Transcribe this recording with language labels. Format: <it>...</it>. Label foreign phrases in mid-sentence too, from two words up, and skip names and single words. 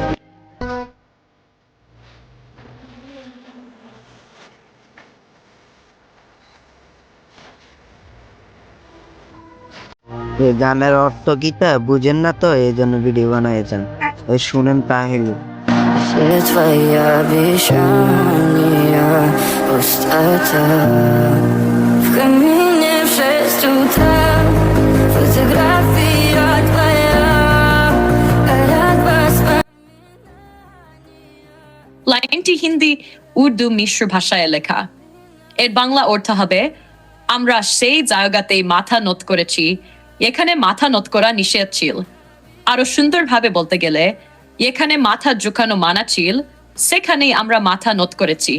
<bn>এই গানের অর্থ কিটা বুঝেন না, তো এই জন্য ভিডিও বানাইছেন। ওই শুনেন তাহলে।</bn> <ru>Все твои обещания пустота. В камине в 6 утра фотография твоя, горят воспоминания.</ru> <bn>লাইনটি হিন্দি উর্দু মিশ্র ভাষায় লেখা। এর বাংলা অর্থ হবে, আমরা সেই জায়গাতে মাথা নত করেছি এখানে মাথা নত করা নিষেধ ছিল। আরো সুন্দরভাবে বলতে গেলে, এখানে মাথা ঝুঁকানো মানা ছিল, সেখানেই আমরা মাথা নত করেছি।</bn>